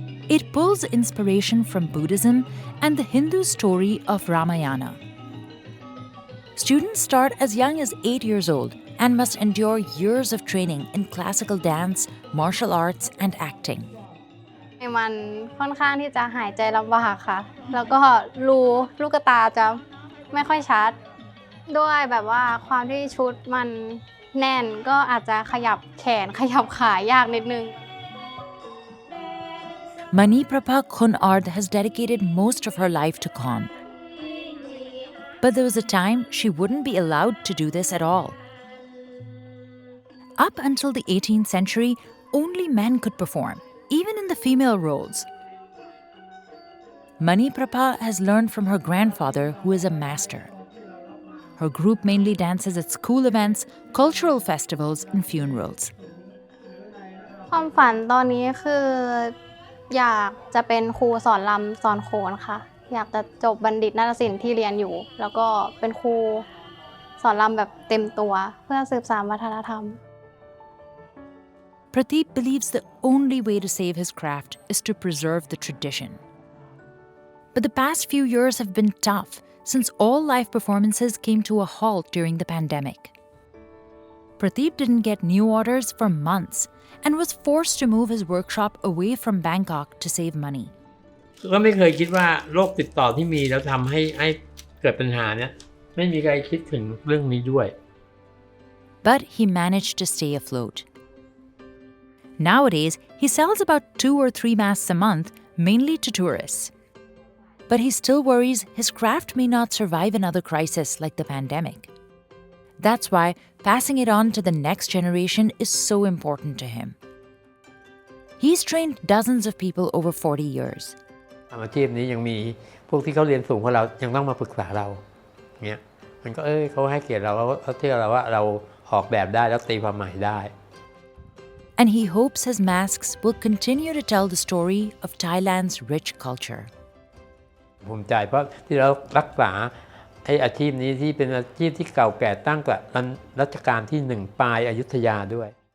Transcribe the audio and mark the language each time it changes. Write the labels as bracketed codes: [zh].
[en] It pulls inspiration from Buddhism and the Hindu story of Ramayana. Students start as young as 8 years old and must endure years of training in classical dance, martial arts, and acting. [th] มันค่อนข้างที่จะหายใจลำบากค่ะแล้วก็ลูกตาจะไม่ค่อยชัดด้วยแบบว่าความที่ชุดมันแน่นก็อาจจะขยับแขนขยับขายากนิดนึง [en] Maniprabha Khon Art has dedicated most of her life to Khon. But there was a time she wouldn't be allowed to do this at all. Up until the 18th century, only men could perform, even in the female roles. Maniprabha has learned from her grandfather, who is a master. Her group mainly dances at school events, cultural festivals, and funerals. [th] ความฝันตอนนี้คืออยากจะเป็นครูสอนรำสอนโขนค่ะอยากจะจบบัณฑิตนาฏศิลป์ที่เรียนอยู่แล้วก็เป็นครูสอนรำแบบเต็มตัวเพื่อสืบสานวัฒนธรรม [en] Pradeep believes the only way to save his craft is to preserve the tradition. But the past few years have been tough since all live performances came to a halt during the pandemic. Pradeep didn't get new orders for months and was forced to move his workshop away from Bangkok to save money. [th] ก็ไม่เคยคิดว่าโรคติดต่อที่มีแล้วทำให้เกิดปัญหาเนี่ยไม่มีใครคิดถึงเรื่องนี้ด้วย [en] But he managed to stay afloat. Nowadays, he sells about 2 or 3 masks a month, mainly to tourists. But he still worries his craft may not survive another crisis like the pandemic. That's why passing it on to the next generation is so important to him. He's trained dozens of people over 40 years. [th] อาชีพนี้ยังมีพวกที่เขาเรียนสูงกว่าเรายังต้องมาปรึกษาเราเนี่ยมันก็เขาให้เกียรติเราเขาเชื่อเราว่าเราออกแบบได้แล้วตีความหมายได้ [en] And he hopes his masks will continue to tell the story of Thailand's rich culture. [th] ภูมิใจเพราะที่เรารักษาอาชีพนี้ที่เป็นอาชีพที่เก่าแก่ตั้งแต่รัชกาลที่1ปลายอยุธยาด้วย